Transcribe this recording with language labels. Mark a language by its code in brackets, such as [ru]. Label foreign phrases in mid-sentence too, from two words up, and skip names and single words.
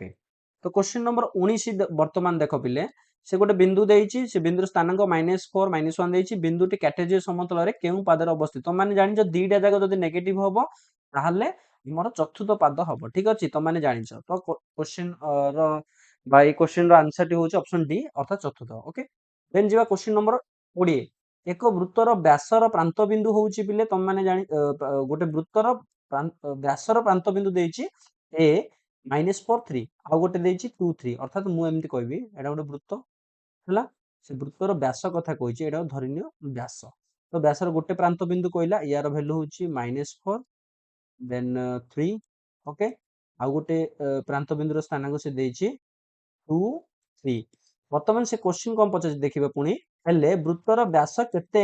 [or] तो [en] question number [or] 19 ବର୍ତ୍ତମାନ ଦେଖ ପିଲେ ସେ ଗୋଟେ ବିନ୍ଦୁ ଦେଇଛି ସେ ବିନ୍ଦୁର ସ୍ଥାନାଙ୍କ -4 -1 ଦେଇଛି ବିନ୍ଦୁଟି କାର୍ଟେଜୀୟ ସମତଳରେ କେଉଁ ପାଦରେ ଅବସ୍ଥିତ ତମାନେ ଜାଣିଛ ଦିଟା ଜାକ ଯଦି ନେଗେଟିଭ ହବ ତାହେଲେ ଆମର ଚତୁର୍ଥ ପାଦ ହବ ଠିକ ଅଛି ତମାନେ ଜାଣିଛ ତ क्वेश्चन ର ବା এই क्वेश्चन ର आंसर ଟି ହେଉଛି [en] option D [or] ଅର୍ଥାତ ଚତୁର୍ଥ [en] okay then [or] ଯିବା [en] question number [or] 20 ଏକ ବୃତ୍ତର ବ୍ୟାସର ପ୍ରାନ୍ତ ବିନ୍ଦୁ ହଉଛି ପିଲେ ତମାନେ ଜାଣି ଗୋଟେ ବୃତ୍ତର ବ୍ୟାସର ପ୍ରାନ୍ତ ବିନ୍ଦୁ ଦେଇଛି a -4 3 ଆଉ ଗୋଟେ ଦେଇଛି 2 3 ଅର୍ଥାତ ମୁଁ ଏମିତି କହିବି ଏଟା ଗୋଟେ ବୃତ୍ତ ହେଲା ସେ ବୃତ୍ତର ବ୍ୟାସ କଥା କହିଛି ଏଟା ଧରିନିଅ ବ୍ୟାସ ତ ବ୍ୟାସର ଗୋଟେ ପ୍ରାନ୍ତ ବିନ୍ଦୁ କହିଲା ୟାର ଭ୍ୟାଲୁ ହଉଛି -4 ଦେନ୍ 3 ଓକେ ଆଉ ଗୋଟେ ପ୍ରାନ୍ତ ବିନ୍ଦୁର ସ୍ଥାନାଙ୍କ ସେ ଦେଇଛି 2 3 ବର୍ତ୍ତମାନ ସେ क्वेश्चन କଣ ପଚାରିଛି ଦେଖିବା ପୁଣି ହେଲେ ବୃତ୍ତର ବ୍ୟାସ କେତେ